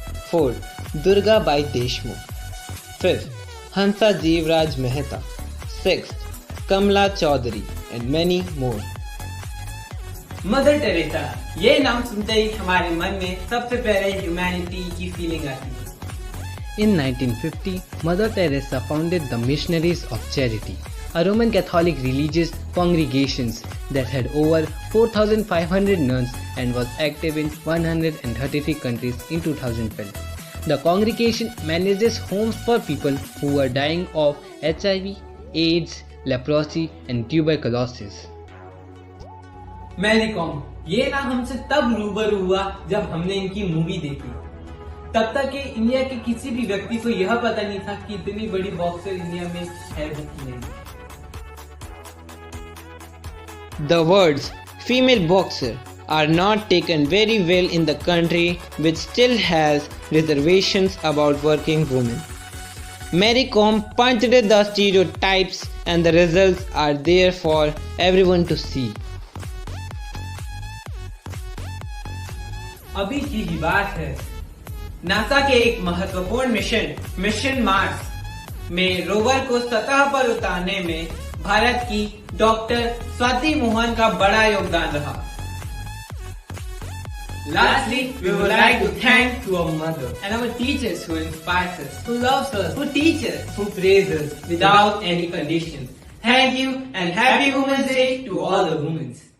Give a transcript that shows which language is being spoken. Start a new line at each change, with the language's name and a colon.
English: Fourth, Durga Bai Deshmukh. Fifth, Hansa Jeevraj Mehta. Sixth, Kamla Chaudhary, and many more.
Hindi: Mother Teresa. ये नाम सुनते ही हमारे मन में सबसे पहले ह्यूमैनिटी की फीलिंग आती है।
English: In 1950, Mother Teresa founded the Missionaries of Charity, a Roman Catholic religious congregation that had over 4,500 nuns and was active in 133 countries in 2012. The congregation manages homes for people who are dying of HIV, AIDS, leprosy, and tuberculosis.
Hindi: Mary com ये ना हमसे तब रूबरू हुआ जब हमने इनकी movie देखी। तब तक ये इंडिया के किसी भी व्यक्ति को यह पता नहीं था कि इतनी बड़ी बॉक्सर इंडिया में है भी कि नहीं।
English: The words female boxer are not taken very well in the country, which still has reservations about working women. Mary Kom punched the stereotypes and the results are there for everyone to see.
Hindi: अभी की ही बात है, NASA के एक महत्वपूर्ण mission Mars में rover को सतह पर उतारने में भारत की डॉक्टर स्वाति मोहन का बड़ा योगदान रहा।
English: Lastly, we would like to thank to our mother and our teachers who inspires us, who loves us, who teach us, who praise us without any conditions. Thank you and happy Women's Day to all the women.